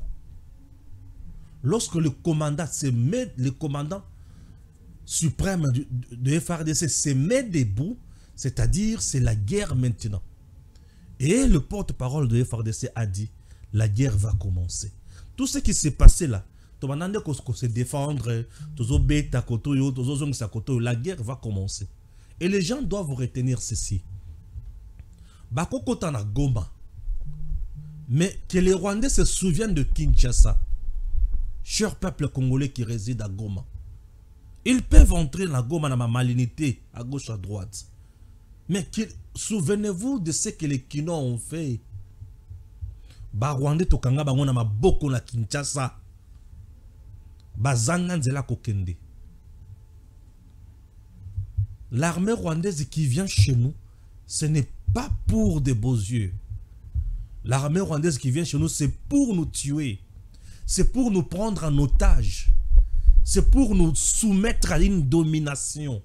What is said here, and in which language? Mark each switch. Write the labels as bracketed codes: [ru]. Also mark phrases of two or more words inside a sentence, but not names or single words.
[fr] Lorsque le commandant le commandant suprême de FRDC se met debout, c'est-à-dire c'est la guerre maintenant. Et le porte-parole de FRDC a dit, la guerre va commencer. Tout ce qui s'est passé là, se défendre, la guerre va commencer. Et les gens doivent retenir ceci. [ln] Bakokota na Goma. [fr] Mais que les Rwandais se souviennent de Kinshasa. Cher peuple congolais qui réside à Goma. Ils peuvent entrer dans Goma dans ma malignité, à gauche, à droite. Mais souvenez-vous de ce que les Kino ont fait. [ln] Ba Rwandais tokanga bango na maboko na Kinshasa. Bazanga nzela kokende. [fr] L'armée rwandaise qui vient chez nous, ce n'est pas pour de beaux yeux. L'armée rwandaise qui vient chez nous, c'est pour nous tuer. C'est pour nous prendre en otage. C'est pour nous soumettre à une domination.